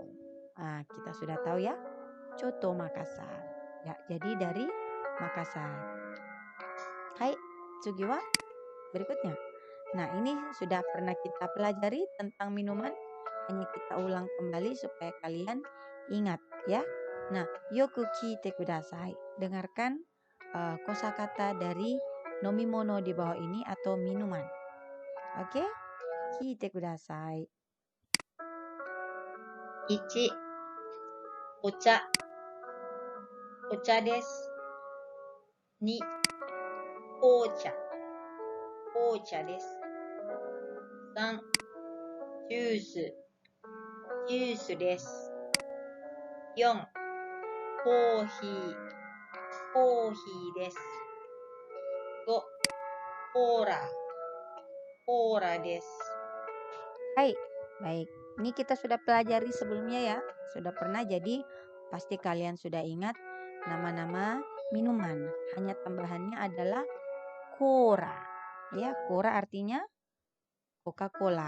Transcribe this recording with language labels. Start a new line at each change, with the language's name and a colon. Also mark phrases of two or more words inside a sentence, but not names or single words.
Indonesian: Nah, kita sudah tahu ya, coto Makassar. Ya, jadi dari Makassar.
Japanese: はい、次は berikutnya.
Indonesian: Nah, ini sudah pernah kita pelajari tentang minuman. Hanya kita ulang kembali supaya kalian ingat ya. Nah,
Japanese: よく聞いてください.
Indonesian: Dengarkan kosakata dari nomimono di bawah ini atau minuman. Oke?
Japanese: 聞いてください. 1、お茶、お茶です。2、紅茶、紅茶です。3、ジュース、ジュースです。4、コーヒー、コーヒーです。5、コーラ、コーラです。
Indonesian: Hai, baik. Ini kita sudah pelajari sebelumnya ya. Sudah pernah, jadi pasti kalian sudah ingat nama-nama minuman. Hanya tambahannya adalah Kora. Ya, Kora artinya Coca-Cola.